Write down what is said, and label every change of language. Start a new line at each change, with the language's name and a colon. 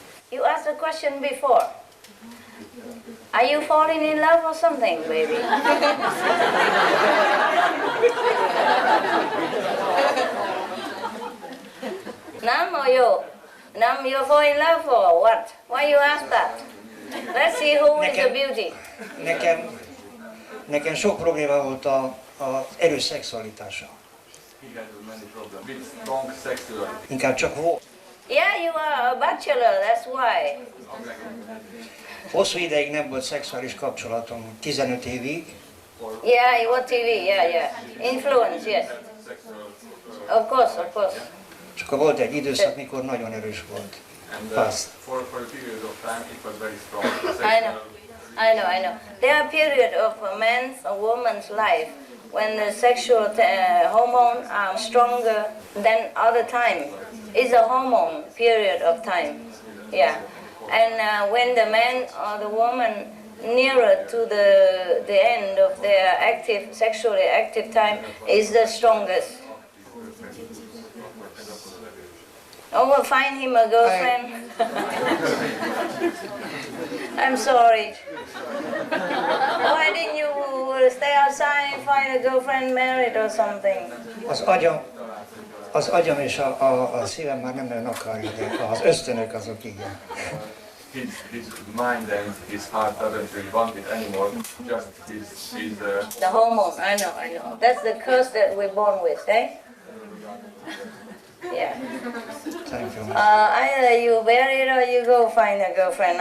English: You asked a question before. Are you falling in love or something, baby? Nam or you? Nam, you fall in love or what? Why you ask that? Let's see who is the beauty.
Hungarian: Nekem sok probléma volt az erős szexualitása. Inkább csak volt.
English: Yeah, you are a bachelor, that's why.
Hungarian: Hosszú ideig nem volt szexuális kapcsolatom, 15 évig.
English: Yeah, what TV, yeah. Influence, yes. Of course.
Hungarian: És akkor volt egy időszak, mikor nagyon erős volt.
English: Fast. I know. There are periods of a man's or woman's life when the sexual hormones are stronger than other time. It's a hormone period of time. Yeah. And when the man or the woman nearer to the end of their sexually active time is the strongest. Oh, find him a girlfriend. I'm sorry. Why didn't you stay outside and find a girlfriend, married or something?
Hungarian: Az agyam és a szívem már nem nagyon akarja, de az ösztönök azok igen.
English: His mind and his heart doesn't really want it anymore. Just his the hormone. I know. That's the curse that we're born with, eh? Yeah. Thank you. Either you marry it or you go find a girlfriend.